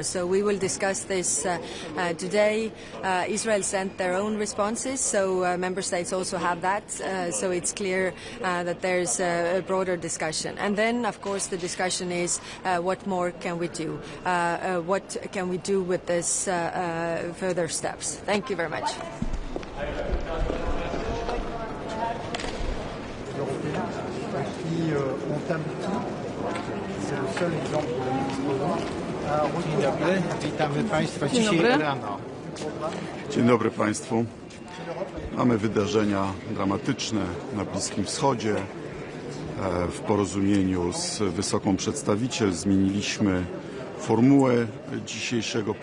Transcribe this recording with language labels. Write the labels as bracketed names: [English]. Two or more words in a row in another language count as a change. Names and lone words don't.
[English] So we will discuss this today. Israel sent their own responses, so member states also have that. So it's clear that there's a broader discussion. And then, of course, the discussion is what more can we do? What can we do with this further steps? Thank you very much. [French] Qui ont abouti, c'est le seul exemple que nous disposons, à un [Polish] Dzień dobry, witamy Państwa dzisiaj rano. Dzień dobry Państwu. Mamy wydarzenia dramatyczne na Bliskim Wschodzie. W porozumieniu z wysoką przedstawiciel zmieniliśmy formułę dzisiejszego